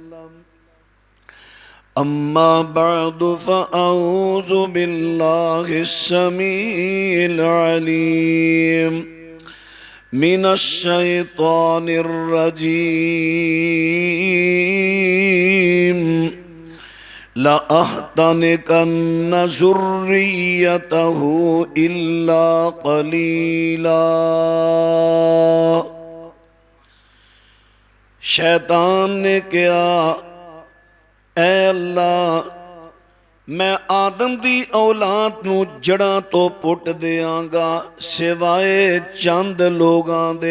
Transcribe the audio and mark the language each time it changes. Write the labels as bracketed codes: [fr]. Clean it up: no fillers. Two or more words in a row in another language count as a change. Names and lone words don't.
[ar] أما بعد فأعوذ بالله السميع العليم من الشيطان الرجيم. لأحتنكن ذريته إلا قليلا. [pa] شیطان نے کہا، اے اللہ، میں آدم دی اولاد نوں جڑاں تو پٹ دیانگا سوائے چند لوگاں دے.